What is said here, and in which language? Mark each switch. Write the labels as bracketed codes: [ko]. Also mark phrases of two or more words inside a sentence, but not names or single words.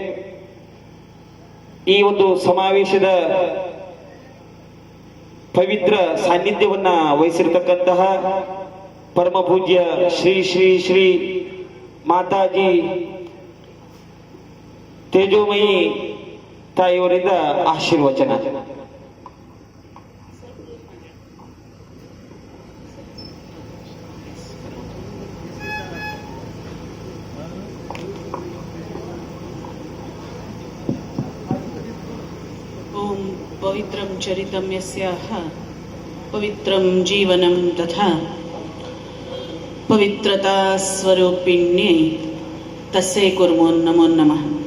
[kn] ಈ ಒಂದು ಸಮಾವೇಶದ ಪವಿತ್ರ ಸಾನ್ನಿಧ್ಯವನ್ನ ವಹಿಸಿರ್ತಕ್ಕಂತಹ ಪರಮ ಪೂಜ್ಯ ಶ್ರೀ ಶ್ರೀ ಶ್ರೀ ಮಾತಾಜಿ ತೇಜೋಮಯಿ ತಾಯಿಯವರಿಂದ ಆಶೀರ್ವಚನ. [sa] ओम पवित्रं चरितं यस्याः पवित्रं जीवनं तथा पवित्रता स्वरूपिण्ये तस्यै कुर्मो नमो नमः.